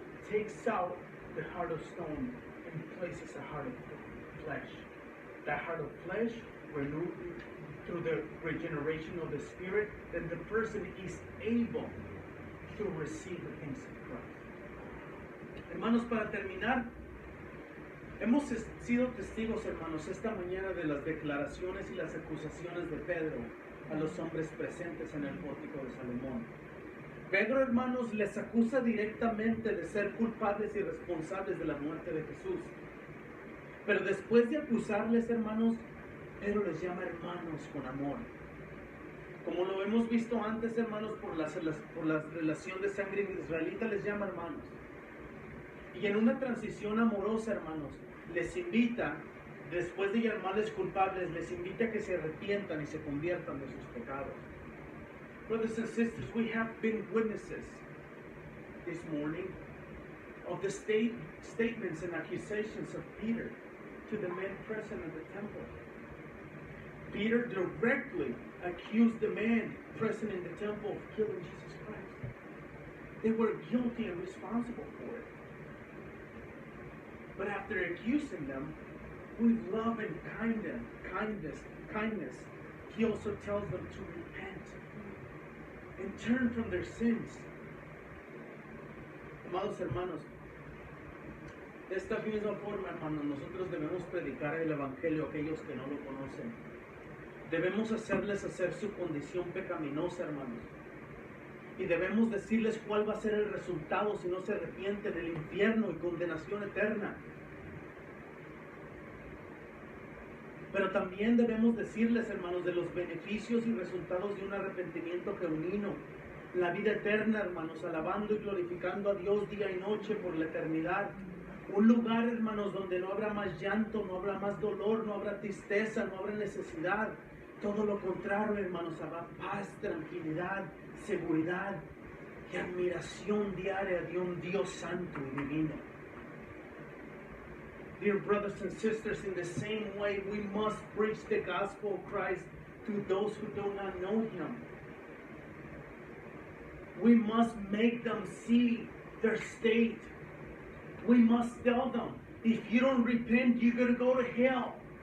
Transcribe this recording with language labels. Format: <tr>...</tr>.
<en>takes out the heart of stone and places a heart of flesh. That heart of flesh, renewed through the regeneration of the Spirit, then the person is able to receive the things of Christ.</en> <es>Hermanos, para terminar, hemos sido testigos, hermanos, esta mañana de las declaraciones y las acusaciones de Pedro a los hombres presentes en el pórtico de Salomón. Pedro, hermanos, les acusa directamente de ser culpables y responsables de la muerte de Jesús. Pero después de acusarles, hermanos, Pedro les llama hermanos con amor. Como lo hemos visto antes, hermanos, por la relación de sangre israelita, les llama hermanos. Y en una transición amorosa, hermanos, les invita, después de llamarles culpables, les invita a que se arrepientan y se conviertan de sus pecados.</es> <en>Brothers and sisters, we have been witnesses this morning of the statements and accusations of Peter to the men present at the temple. Peter directly accused the men present in the temple of killing Jesus Christ. They were guilty and responsible for it. But after accusing them with love and kindness, he also tells them to repent and turn from their sins.</en> <es>Amados hermanos, de esta misma forma, hermanos, nosotros debemos predicar el Evangelio a aquellos que no lo conocen. Debemos hacerles hacer su condición pecaminosa, hermanos. Y debemos decirles cuál va a ser el resultado si no se arrepienten: el infierno y condenación eterna. Pero también debemos decirles, hermanos, de los beneficios y resultados de un arrepentimiento genuino. La vida eterna, hermanos, alabando y glorificando a Dios día y noche por la eternidad. Un lugar, hermanos, donde no habrá más llanto, no habrá más dolor, no habrá tristeza, no habrá necesidad. Todo lo contrario, hermanos, habrá paz, tranquilidad, seguridad y admiración diaria de un Dios santo y divino.</es> <en>Dear brothers and sisters, in the same way, we must preach the gospel of Christ to those who do not know Him. We must make them see their state. We must tell them, if you don't repent, you're going to go to hell.</en>